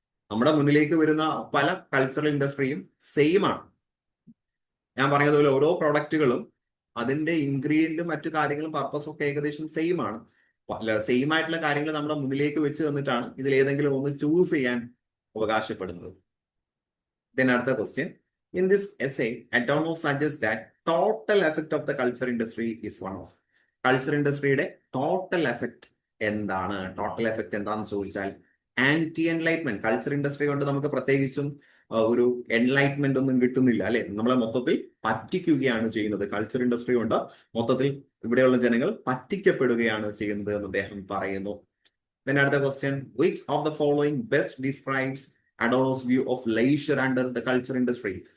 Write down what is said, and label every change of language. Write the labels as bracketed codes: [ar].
[ml] നമ്മുടെ മുന്നിലേക്ക് വരുന്ന പല കൾച്ചറൽ ഇൻഡസ്ട്രിയും സെയിം ആണ്. ഞാൻ പറഞ്ഞതുപോലെ ഓരോ പ്രൊഡക്റ്റുകളും അതിന്റെ ഇൻഗ്രീഡിയന്റും മറ്റു കാര്യങ്ങളും പർപ്പസും ഒക്കെ ഏകദേശം സെയിം ആണ്. സെയിം ആയിട്ടുള്ള കാര്യങ്ങൾ നമ്മുടെ മുന്നിലേക്ക് വെച്ച് തന്നിട്ടാണ് ഇതിൽ ഏതെങ്കിലും ഒന്ന് ചൂസ് ചെയ്യാൻ അവകാശപ്പെടുന്നത്. [en] Then [ml] അടുത്ത question, [en] in this essay Adorno suggests that total effect of the culture industry is one of. [ml] Culture ഇൻഡസ്ട്രിയുടെ total effect എന്താണ്? ടോട്ടൽ എഫക്ട് എന്താണെന്ന് ചോദിച്ചാൽ ആന്റി എൻലൈറ്റ്മെന്റ്. കൾച്ചർ ഇൻഡസ്ട്രി കൊണ്ട് നമുക്ക് പ്രത്യേകിച്ചും ഒരു എൻലൈറ്റ്മെന്റ് ഒന്നും കിട്ടുന്നില്ല, അല്ലെ. നമ്മളെ മൊത്തത്തിൽ പറ്റിക്കുകയാണ് ചെയ്യുന്നത്. കൾച്ചർ ഇൻഡസ്ട്രി കൊണ്ട് മൊത്തത്തിൽ ഇവിടെയുള്ള ജനങ്ങൾ പറ്റിക്കപ്പെടുകയാണ് ചെയ്യുന്നത് എന്ന് അദ്ദേഹം പറയുന്നു. [en] Then [ml] അടുത്ത question, [en] which of the following best describes Adorno's view of leisure under the culture industry.